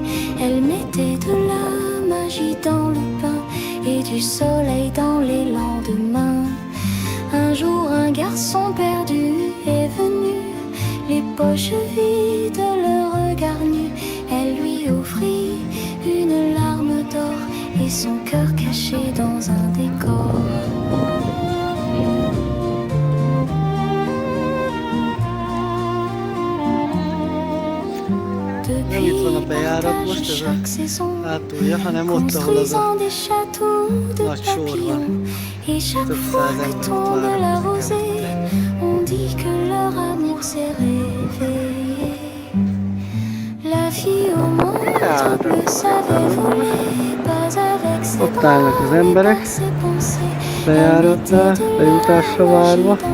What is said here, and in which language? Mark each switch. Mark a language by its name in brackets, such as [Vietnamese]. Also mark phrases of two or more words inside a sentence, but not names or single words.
[French] Elle mettait de la magie dans le pain et du soleil dans les lendemains. Un jour, un garçon perdu est venu, les poches vides, le regard nu. Elle lui offrit une larme d'or et son cœur caché dans un décor. [Hungarian] Itt van a bejárat most, ez a hátulja, ha nem ott, ahol az a nagy sor van. Több száz ember ott várnak [French] On dit que leur amour s'est réveillé. La fille au manteau bleu savait voler, pas avec ses [Hungarian] Ott állnak az emberek, bejáratnál, bejutásra várva.